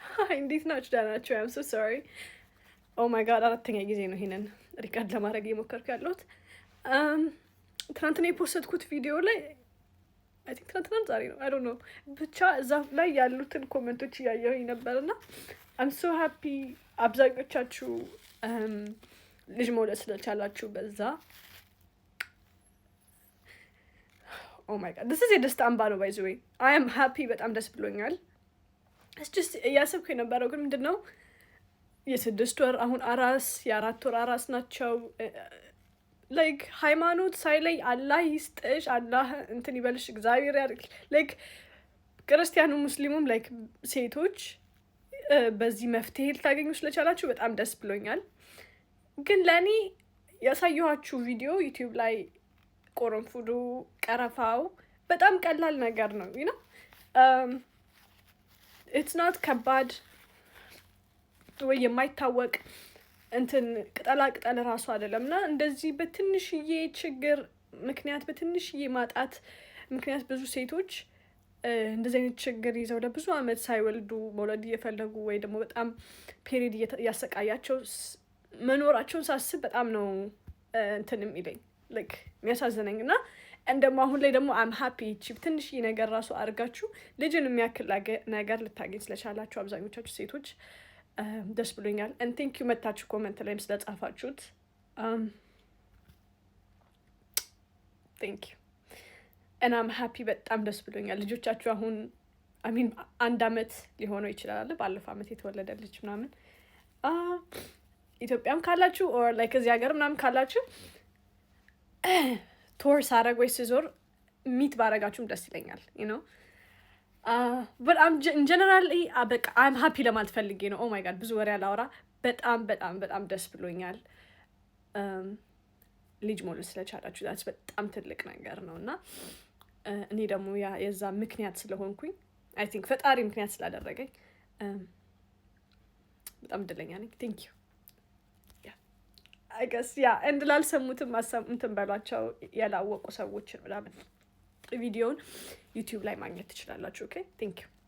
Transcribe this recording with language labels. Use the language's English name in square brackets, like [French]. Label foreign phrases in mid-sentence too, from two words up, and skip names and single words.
[Amharic] እንዴት ናችሁ? ደህና ናችሁ? [English] I'm so sorry oh my god [Amharic] አራተኛ ጊዜ ነው ይሄንን ሪካርድ ለማድረግ እየሞከርኩ ያለሁት። ትናንትና የፖስትኩት ቪዲዮ ላይ [English] I think [Amharic] ትናንትና ዛሬ ነው [English] I don't know [Amharic] ብቻ እዛ ላይ ያሉትን ኮሜንቶች እያየሁኝ ነበርና [English] I'm so happy [Amharic] አብዛኞቻችሁ ልጅ መውለድ ስለቻላችሁ በዛ [English] oh my god this is [Amharic] የደስታ አምባ ነው [English] by the way I am happy [Amharic] በጣም ደስ ብሎኛል። [English] it's just [Amharic] እያሰብኩ የነበረው ግን ምንድን ነው የ6 ወር አሁን አራስ የ4 ወር አራስ ናቸው። ላይክ ሃይማኖት ሳይለይ አላህ ይስጥሽ አላህ እንትን ይበልሽ እግዚአብሔር ያድርግ። ላይክ ክርስቲያኑ ሙስሊሙም ላይክ ሴቶች በዚህ መፍትሄ ልታገኙ ስለቻላችሁ በጣም ደስ ብሎኛል። ግን ለእኔ ያሳየኋችሁ ቪዲዮ ዩቲዩብ ላይ ቆረንፉዱ ቀረፋው በጣም ቀላል ነገር ነው [English] you know it's not [Amharic] ከባድ ወይ የማይታወቅ እንትን ቅጠላ ቅጠል ራሱ አይደለም እና እንደዚህ በትንሽዬ ችግር ምክንያት በትንሽዬ ማጣት ምክንያት ብዙ ሴቶች እንደዚህ አይነት ችግር ይዘው ለብዙ አመት ሳይወልዱ መውለድ እየፈለጉ ወይ ደግሞ በጣም ፔሪድ እያሰቃያቸው መኖራቸውን ሳስብ በጣም ነው እንትን የሚለኝ ላይክ የሚያሳዝነኝ እና እንደማ አሁን ላይ ደግሞ [English] I'm happy [Amharic] ቺፕ ትንሽዬ ነገር ራሱ አድርጋችሁ ልጅን የሚያክል ነገር ልታገኝ ስለቻላችሁ አብዛኞቻችሁ ሴቶች ደስ ብሎኛል። [English] and thank you [Amharic] መታችሁ ኮሜንት ላይም ስለጻፋችሁት [English] thank you and I'm happy [Amharic] በጣም ደስ ብሎኛል። ልጆቻችሁ አሁን [English] I mean [Amharic] 1 አመት ሊሆነው ይችላል ባለፈው አመት የተወለደ ልጅ ምናምን ኢትዮጵያም ካላችሁ [English] or like [Amharic] እዚህ ሀገር ምናምን ካላችሁ ቶር ሳረግ ወይ ስዞር ሚት ባረጋችሁም ደስ ይለኛል [English] you know but I'm generally [Amharic] በቃ [English] I'm happy [Amharic] ለማለት ፈልጌ ነው። [English] oh my god [Amharic] ብዙ ወሬ አላወራ በጣም ደስ ብሎኛል ልጅ መውለድ ስለቻላችሁ that's በጣም ትልቅ ነገር ነውና እኔ ደግሞ የዛ ምክንያት ስለሆንኩኝ [English] I think [Amharic] ፈጣሪ ምክንያት ስላደረገኝ በጣም እድለኛ ነኝ። [English] thank you I guess and [Amharic] ላልሰሙትም እንትን በሏቸው ያላወቁ ሰዎችን ምናምን ቪዲዮውን ዩቲዩብ ላይ ማግኘት ትችላላችሁ። ኦኬ [English] thank you